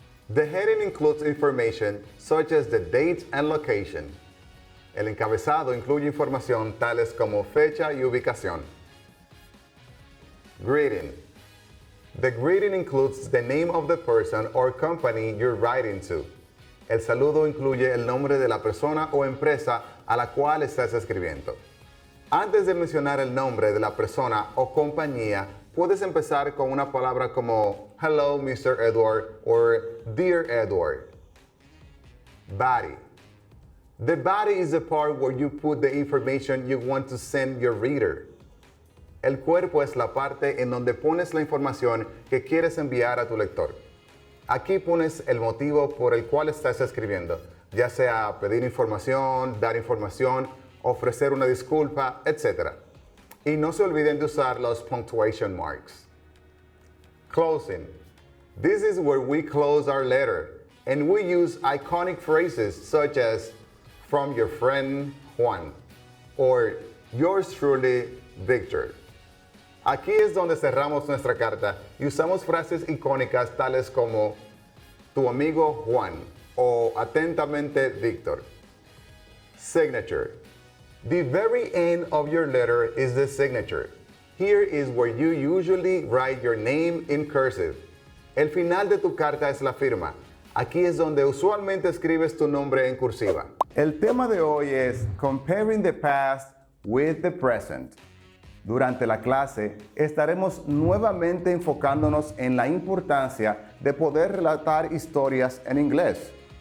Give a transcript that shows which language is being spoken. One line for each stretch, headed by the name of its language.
English: The heading includes information such as the date and location.
Spanish: El encabezado incluye información tales como fecha y ubicación.
English: Greeting. The greeting includes the name of the person or company you're writing to.
Spanish: El saludo incluye el nombre de la persona o empresa a la cual estás escribiendo. Antes de mencionar el nombre de la persona o compañía, puedes empezar con una palabra como
English: Hello, Mr. Edward or Dear Edward. Body. The body is the part where you put the information you want to send your reader.
Spanish: El cuerpo es la parte en donde pones la información que quieres enviar a tu lector. Aquí pones el motivo por el cual estás escribiendo, ya sea pedir información, dar información, ofrecer una disculpa, etc. Y no se olviden de usar los
English: punctuation marks. Closing. This is where we close our letter, and we use iconic phrases such as from your friend Juan or yours truly Victor.
Spanish: Aquí es donde cerramos nuestra carta y usamos frases icónicas tales como tu amigo Juan o atentamente Víctor.
English: Signature. The very end of your letter is the signature. Here is where you usually write your name in cursive.
Spanish: El final de tu carta es la firma. Aquí es donde usualmente escribes tu nombre en cursiva. El tema de hoy es
English: Comparing the Past with the Present.
Spanish: Durante la clase estaremos nuevamente enfocándonos en la importancia de poder relatar historias en inglés.